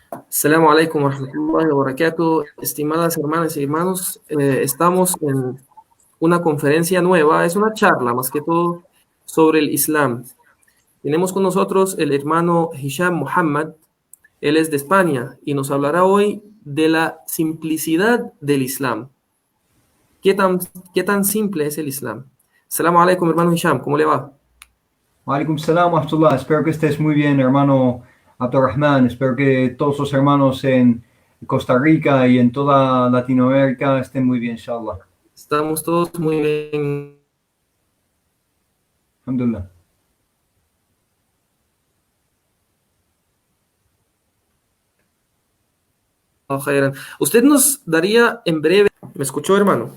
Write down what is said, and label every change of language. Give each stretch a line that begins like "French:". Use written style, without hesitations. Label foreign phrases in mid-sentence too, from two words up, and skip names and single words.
Arabic: السلام عليكم ورحمة الله وبركاته.
Spanish: Estimadas hermanas y hermanos, estamos en una conferencia nueva, es una charla más que todo sobre el Islam. Tenemos con nosotros el hermano Hisham Muhammad, él es de España y nos hablará hoy de la simplicidad del Islam. ¿Qué tan, qué tan simple es el Islam?
Arabic: السلام عليكم,
Spanish: hermano Hisham, ¿cómo le va?
Arabic: وعليكم السلام ورحمة الله.
Spanish: Espero que estés muy bien, hermano Abdurrahman. Espero que todos los hermanos en Costa Rica y en toda Latinoamérica estén muy bien, inshallah. Estamos todos muy bien. Alhamdulillah. Usted nos daría en breve, ¿me escuchó, hermano?